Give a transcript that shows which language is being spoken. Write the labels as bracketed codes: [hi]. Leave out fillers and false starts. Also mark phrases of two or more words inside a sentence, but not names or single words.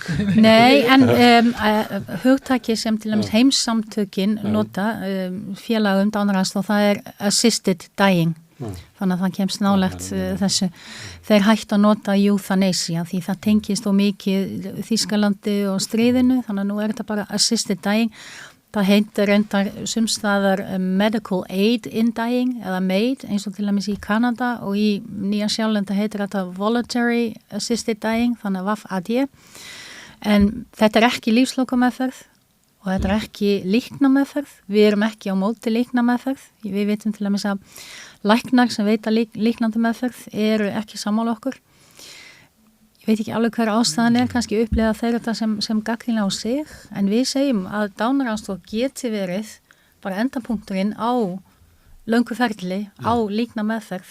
[is] Nei, en hugtaki sem til dæmis heimssamtökin nota félagum dánaraðstoð, það er [en] assisted dying. [is] Þannig að það kemst nálegt þessu. Þeir hættu að nota euthanasia því það tengist og mikið Þýskalandi og stríðinu, þannig að nú er þetta bara [en] assisted dying. [is] Það heitir reyndar sumstaðar [en] medical aid in dying [is] eða MAID eins og til dæmis í Kanada og í Nýja-Sjálandi heitir þetta [en] voluntary assisted dying, [is] þannig að VAF-AD. En þetta er ekki lífslokameðferð og þetta er ekki líknameðferð. Við erum ekki á móti líknameðferð. Við vitum til dæmis að læknar sem veita líknandi meðferð eru ekki sammála okkur. Ég veit ekki alveg hver ástæðan kannski upplega þeir þetta sem gagnrýni á sig, en við segjum að dánaraðstoð geti verið bara endapunkturinn á löngu ferli, á líkna meðferð.